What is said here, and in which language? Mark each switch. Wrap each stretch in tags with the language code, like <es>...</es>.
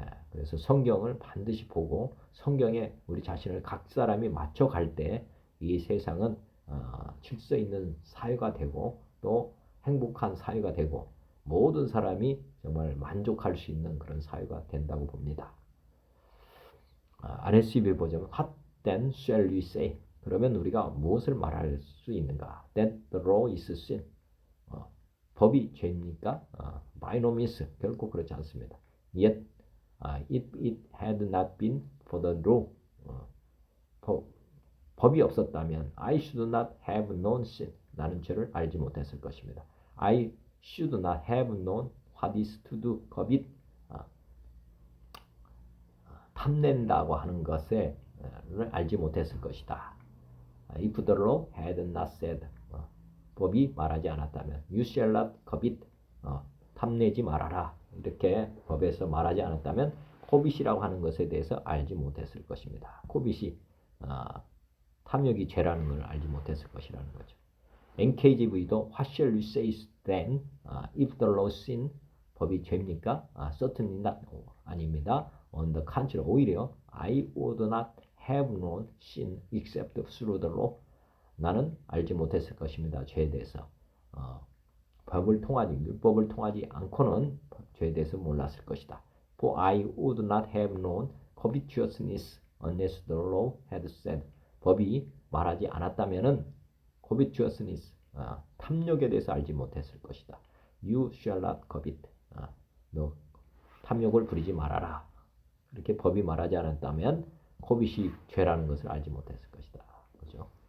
<ko>그래서 성경을 반드시 보고 성경에 우리 자신을 각 사람이 맞춰갈 때 이 세상은 질서 있는 사회가 되고 또 행복한 사회가 되고 모든 사람이 정말 만족할 수 있는 그런 사회가 된다고 봅니다. RSV 버전은</ko> <en>What then shall we say?</en> <ko>그러면 우리가 무엇을 말할 수 있는가?</ko> <en>That the law is sin.</en> <ko>법이 죄입니까?</ko> <en>By no means.</en> <ko>결코 그렇지 않습니다.</ko> <en>Yet if it had not been for the law,</en> <ko>법이 없었다면</ko> <en>I should not have known sin.</en> <ko>나는 죄를 알지 못했을 것입니다.</ko> <en>I should not have known what is to do covet.</en> <ko>탐낸다고 하는 것을 알지 못했을 것이다.</ko> <en>If the law had not said,</en> <ko>법이 말하지 않았다면</ko> <en>You shall not covet,</en> <ko>탐내지 말아라. 이렇게 법에서 말하지 않았다면 코빗이라고 하는 것에 대해서 알지 못했을 것입니다. 코빗이 탐욕이 죄라는 걸 알지 못했을 것이라는 거죠.</ko> <en>NKJV도 What shall we say then if the law sin?</en> <ko>법이 죄입니까?</ko> <en>Certainly not.</en> <ko>아닙니다.</ko> <en>On the contrary,</en> <ko>오히려</ko> <en>I would not have known sin except through the law.</en> <ko>나는 알지 못했을 것입니다. 죄에 대해서. 법을 통하지, 율법을 통하지 않고는 죄에 대해서 몰랐을 것이다.</ko> <en>For I would not have known covetousness unless the law had said.</en> <ko>법이 말하지 않았다면은 covetousness, 탐욕에 대해서 알지 못했을 것이다.</ko> <en>You shall not covet.</en> <ko>너 탐욕을 부리지 말아라. 이렇게 법이 말하지 않았다면 코빗이 죄라는 것을 알지 못했을 것이다. 그죠?</ko>